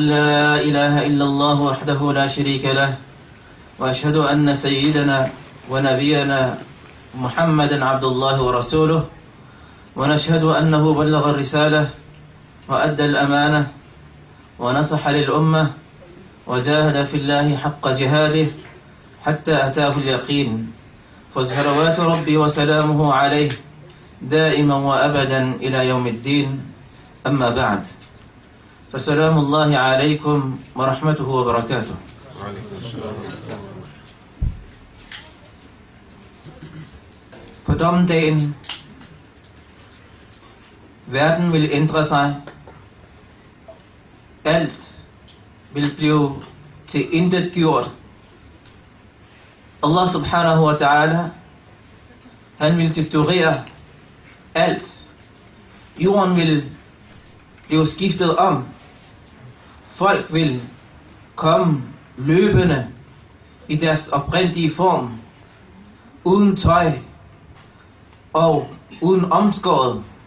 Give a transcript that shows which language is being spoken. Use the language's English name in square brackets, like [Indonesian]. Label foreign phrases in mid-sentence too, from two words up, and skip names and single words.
[Arabic] لا إله إلا الله وحده لا شريك له، وأشهد أن سيدنا ونبينا محمدا عبد الله ورسوله، ونشهد أنه بلغ الرسالة وأدى الأمانة ونصح للأمة وجاهد في الله حق جهاده حتى أتاه اليقين، فصلوات ربي وسلامه عليه دائما وأبدا إلى يوم الدين. أما بعد، فسلام الله عليكم ورحمته وبركاته. [Danish] På dommedagen, verden vil ændre sig, alt vil blive til intet gjort. [Arabic] الله سبحانه وتعالى, [Danish] han vil destruere alt. Jorden vil blive skiftet om. Folk vil komme løbende i deres oprindelige form, uden tøj og uden omskåret.